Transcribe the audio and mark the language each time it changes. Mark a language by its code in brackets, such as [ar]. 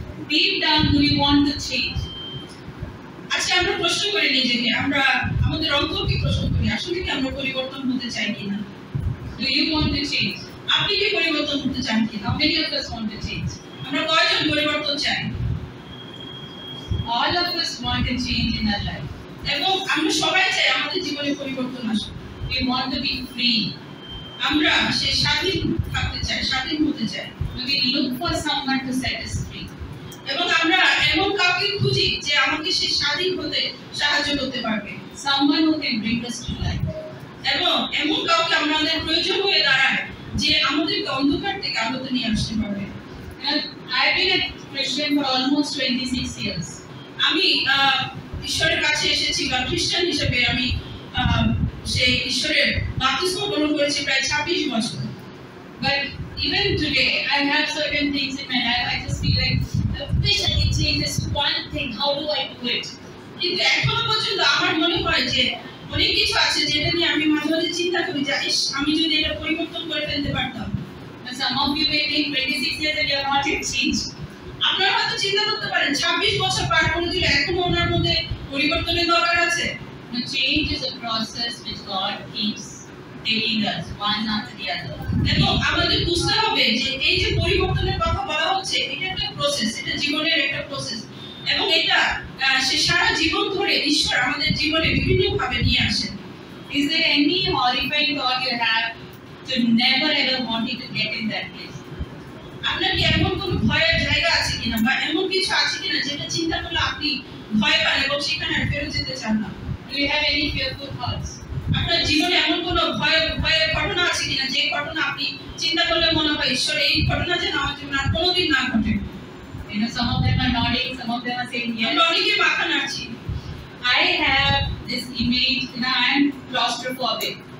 [en] Deep down, do we want to change? [bn] আচ্ছা, আমরা প্রশ্ন করি নিজেকে, আমরা আমাদের অন্তরকে প্রশ্ন করি আসলে কি আমরা পরিবর্তন হতে চাই কিনা? [en] Do you want to change? [bn] আপনি কি পরিবর্তন হতে চান কিনা? [en] How many of us want to change? [bn] আমরা কয়জন পরিবর্তন চাই? [en] All of us want to change in our life. [bn] এবং আমরা সবাই চাই আমাদের জীবনে পরিবর্তন আসুক। [en] We want to be free. [bn] আমরা সেই স্বাধীন থাকতে চাই, স্বাধীন হতে চাই। [en] We look for someone to set us free. [bn] এবং আমরা এমন কাউকে খুঁজি যে আমাকে সেই স্বাধীন হতে সাহায্য করতে পারবে, [en] Someone who can bring us to light. [bn] এবং এমন কাউকে আমাদের প্রয়োজন হয়ে দাঁড়ায় যে আমাদেরকে অন্ধকার থেকে আলোতে নিয়ে আসতে পারবে। [en] I've been a Christian for almost 26 years. [bn] আমি ঈশ্বরের কাছে এসেছি বা খ্রিস্টান হিসেবে আমি সেই ঈশ্বরের বাপ্তিস্ম গ্রহণ করেছি প্রায় 26 বছর। [en] But even today, I have certain things in my life. I just feel like I wish I could change this one thing. How do I do it? [bn] কিন্তু এখনো পর্যন্ত আমার মনে হয় যে অনেক কিছু আছে যেটা নিয়ে আমি মাঝে মাঝে চিন্তা করি যে আমি যদি এটা পরিবর্তন করে ফেলতে পারতাম। [en] Some of you may think 26 years and you have not yet changed. [bn] আপনারা হয়তো চিন্তা করতে পারেন 26 বছর পার করে দিলে এখনো ওনার মধ্যে পরিবর্তনের দরকার আছে। [en] The change is a process which God keeps taking us one after the other. [bn] এবং আমাদের বুঝতে হবে যে এই যে পরিবর্তনের কথা বলা হচ্ছে এটা একটা প্রসেস, এটা জীবনের একটা প্রসেস, এবং এটা সে সারা জীবন ধরে ঈশ্বর আমাদের জীবনে বিভিন্ন ভাবে নিয়ে আসেন। [en] Is there any horrifying thought you have to never ever wanting to get in that place? [bn] আপনার কি এমন কোনো ভয়ের জায়গা আছে কিনা বা এমন কিছু আছে কিনা যেটা চিন্তা করলে আপনি ভয় পান এবং সেখানে আর ফেরত যেতে চান না? [en] Do you have any fearful thoughts? [bn] আপনার জীবনে এমন কোনো ভয়ের ঘটনা আছে কিনা যে ঘটনা আপনি চিন্তা করলে মনে হয় ঈশ্বর এই ঘটনা যেন আমার জীবনে আর কোনোদিন না ঘটে? [en] Some of them are nodding, some of them are saying yes. [bn] আমরা অনেকে মাথা নাড়ছি। [en] I have this image, I am claustrophobic.